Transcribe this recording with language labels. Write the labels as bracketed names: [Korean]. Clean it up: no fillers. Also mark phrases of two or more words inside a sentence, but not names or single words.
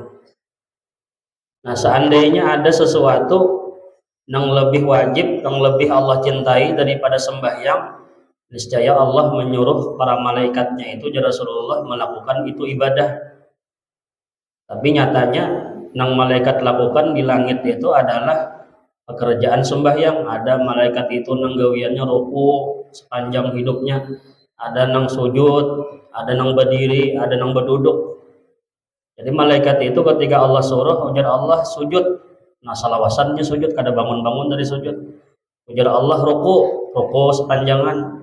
[Indonesian] Nah, seandainya ada sesuatu yang lebih wajib, yang lebih Allah cintai daripada sembahyang, niscaya Allah menyuruh para malaikatnya itu, Rasulullah, melakukan itu ibadah. Tapi nyatanya yang malaikat lakukan di langit itu adalah pekerjaan sembahyang. [Banjar] Ada malaikat itu nang gawiannya ruku sepanjang hidupnya, ada nang sujud, ada nang berdiri, ada nang berduduk. Jadi malaikat itu ketika Allah suruh, ujar Allah sujud, nah salawasannya sujud, kada bangun-bangun dari sujud. Ujar Allah ruku sepanjangan.